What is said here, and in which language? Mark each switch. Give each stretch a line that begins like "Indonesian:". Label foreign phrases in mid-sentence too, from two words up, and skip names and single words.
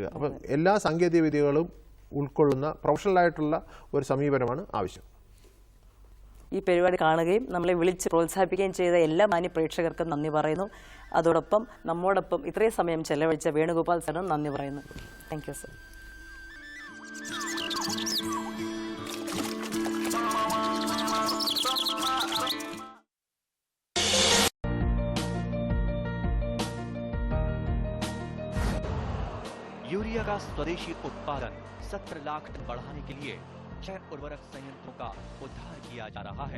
Malayalam: അപ്പം എല്ലാ സാങ്കേതിക വിദ്യകളും ഉൾക്കൊള്ളുന്ന പ്രൊഫഷണലായിട്ടുള്ള ഒരു സമീപനമാണ് ആവശ്യം. ഈ പരിപാടി കാണുകയും നമ്മളെ വിളിച്ച് പ്രോത്സാഹിപ്പിക്കുകയും ചെയ്ത എല്ലാ മാന്യ പ്രേക്ഷകർക്കും നന്ദി പറയുന്നു. അതോടൊപ്പം നമ്മോടൊപ്പം ഇത്രയും സമയം ചെലവഴിച്ച വേണുഗോപാൽ സാറിനും നന്ദി പറയുന്നു.
English: Thank you sir.
Hindi: यूरिया का स्वदेशी उत्पादन 17 लाख टन बढ़ाने के लिए 6 उर्वरक संयंत्रों का उद्धार किया जा रहा है।